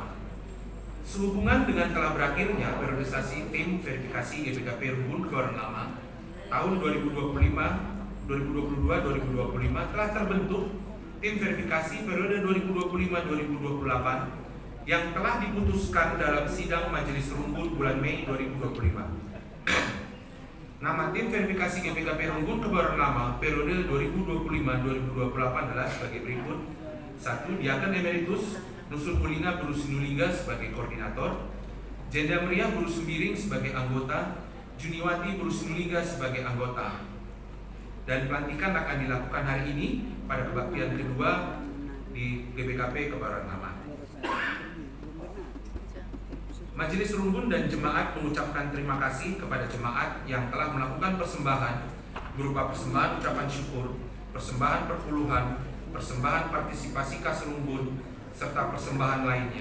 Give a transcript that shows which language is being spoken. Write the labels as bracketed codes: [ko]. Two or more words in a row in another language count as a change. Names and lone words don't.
[id] Sehubungan dengan telah berakhirnya periodisasi tim verifikasi GBKP Rumbun Kebayoran Lama tahun 2022-2025 telah terbentuk tim verifikasi periode 2025-2028 yang telah diputuskan dalam sidang Majelis Rumbun bulan Mei 2025. Nama tim verifikasi GBKP Rumbun Kebayoran Lama periode 2025-2028 adalah sebagai berikut. 1. Diaken Emeritus Nusun Mulinga Buru Sinulingga sebagai koordinator, Jenda Meriah Buru Sembiring sebagai anggota, Juniwati Buru Sinulingga sebagai anggota. Dan pelantikan akan dilakukan hari ini pada kebaktian kedua di GBKP Kebayoran Lama. Majelis Rumbun dan jemaat mengucapkan terima kasih kepada jemaat yang telah melakukan persembahan berupa persembahan ucapan syukur, persembahan perpuluhan, persembahan partisipasi kas Rumbun, serta persembahan lainnya.